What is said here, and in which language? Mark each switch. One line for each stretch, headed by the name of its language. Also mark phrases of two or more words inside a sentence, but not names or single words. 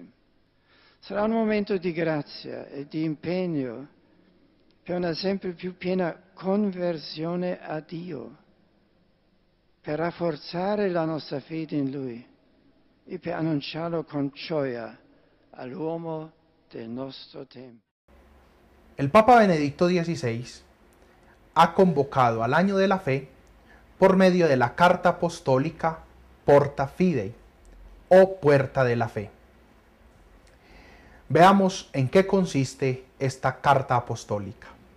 Italian: Sarà un momento di grazia e di impegno per una sempre più piena conversione a Dio, per rafforzare la nostra fede in Lui e per annunciarlo con gioia all'uomo del nostro tempo.
Spanish: El Papa Benedicto XVI ha convocado al Año de la Fe por medio de la carta apostólica Porta Fidei o Puerta de la Fe. Veamos en qué consiste esta carta apostólica.